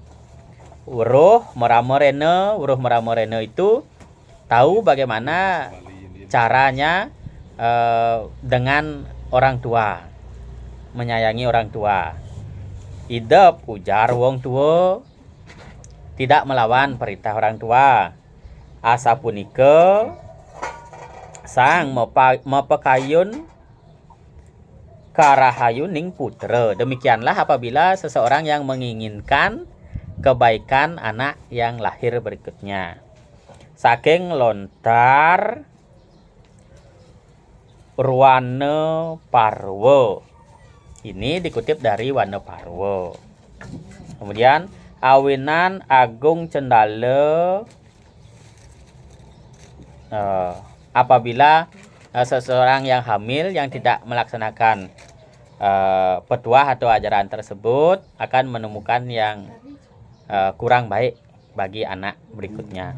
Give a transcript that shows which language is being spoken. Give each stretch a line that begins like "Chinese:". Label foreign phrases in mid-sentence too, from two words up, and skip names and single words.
Balinese: Wuruh meramorene
Indonesian: itu tahu bagaimana caranya dengan orang tua, menyayangi orang tua.
Balinese: Idep ujar wong tua,
Indonesian: tidak melawan perintah orang tua.
Balinese: Asapunike sang mepekayun karahayuning putra.
Indonesian: Demikianlah apabila seseorang yang menginginkan kebaikan anak yang lahir berikutnya.
Balinese: Saking lontar Ruwana Parwo.
Indonesian: Ini dikutip dari Wana Parwo.
Balinese: Kemudian awinan agung cendala,
Indonesian: apabila seseorang yang hamil yang tidak melaksanakan petuah atau ajaran tersebut akan menemukan yang kurang baik bagi anak berikutnya.